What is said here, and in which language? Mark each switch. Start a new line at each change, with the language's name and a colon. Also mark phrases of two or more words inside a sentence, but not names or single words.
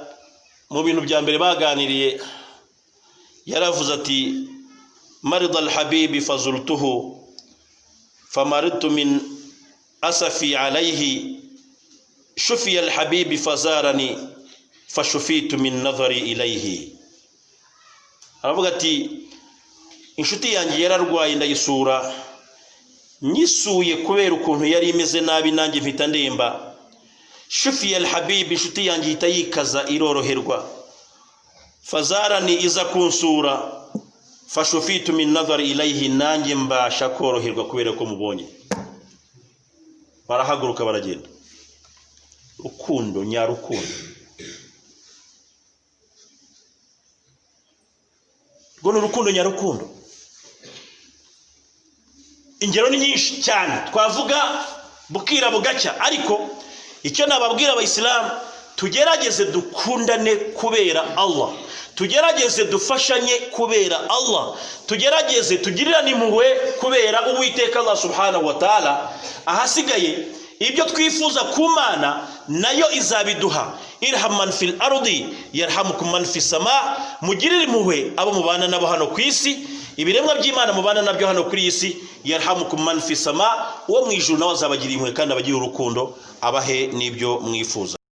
Arabic: Mu bintu bya mbere baganiriye yaravuze ati مرض الحبيب فزرته فمرضت من أسفي عليه شفي الحبيب فزارني فشفيت من نظري إليه.
Kinyarwanda: Aravuga ati inshuti yanjye yararwaye ndayisura, nyisuye kubera ukuntu yari imeze nabi nanjye mpita ndemba.
Arabic: شفي الحبيب,
Kinyarwanda: inshuti yanjye ihita yikaza iroroherwa. Fazarani, iza kunsura.
Arabic: فشفيت من نظري إليه,
Kinyarwanda: nanjye mbasha koroherwa kubera ko mubonye. Barahaguruka baragenda. Rukundo nyarukundo. Gono rukundo nyarukundo. Ingero ni nyinshi cyane twavuga bukira bugacya, ariko icyo nababwira abayisilamu, tugerageze dukundane kubera Allah, tugerageze dufashanye kubera Allah, tugerageze tugirirane impuhwe kubera Uwiteka Allah
Arabic: سبحانه وتعالى.
Kinyarwanda: Ahasigaye ibyo twifuza ku Mana nayo izabiduha.
Arabic: ارحم من في الأرض يرحمكم من في السماء.
Kinyarwanda: Mugirire impuhwe abo mubana nabo hano ku isi, ibiremwa by'Imana mubana nabyo hano kuri isi.
Arabic: يرحمكم من في السماء,
Kinyarwanda: uwo mu ijuru nawe azabagirira impuhwe kandi abagira urukundo, abahe n'ibyo mwifuza.